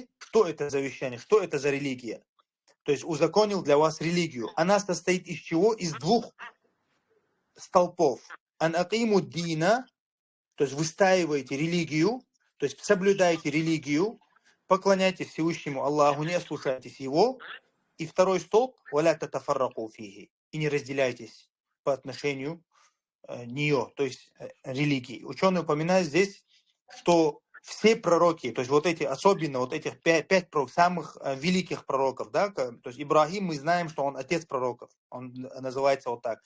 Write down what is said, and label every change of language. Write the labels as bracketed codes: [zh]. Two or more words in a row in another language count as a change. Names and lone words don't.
[ru] Что это завещание, что это за религия? То есть узаконил для вас религию. Она состоит из чего? Из 2 столпов. [ar] أن أقيموا الدين, [ru] то есть выстаиваете религию, то есть соблюдайте религию, поклоняйтесь Всевышнему Аллаху, не ослушайтесь Его. И 2 столб, [ar] ولا تتفرقوا فيه, [ru] и не разделяйтесь по отношению нее, то есть религии. Ученые упоминают здесь, что все пророки, то есть вот эти, особенно вот этих 5 пророков, самых великих пророков, да, то есть Ибрагим, мы знаем, что он отец пророков, он называется вот так.